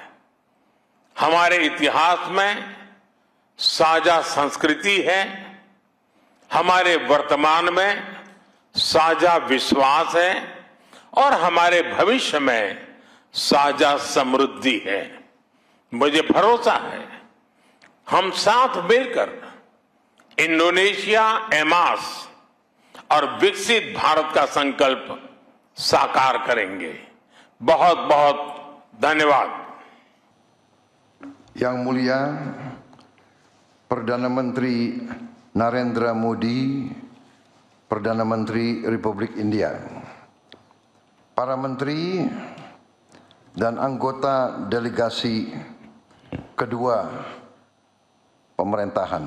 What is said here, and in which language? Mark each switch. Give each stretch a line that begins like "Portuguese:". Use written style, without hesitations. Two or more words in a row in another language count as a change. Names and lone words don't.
Hindi: हमारे इतिहास में साझा संस्कृति है, हमारे वर्तमान में साझा विश्वास है और हमारे भविष्य में साझा समृद्धि है। मुझे भरोसा है हम साथ मिलकर इंडोनेशिया एमास और विकसित भारत का संकल्प साकार करेंगे। बहुत बहुत धन्यवाद।
Indonesian: Yang Mulia Perdana Menteri Narendra Modi, Perdana Menteri Republik India, para menteri dan anggota delegasi kedua pemerintahan.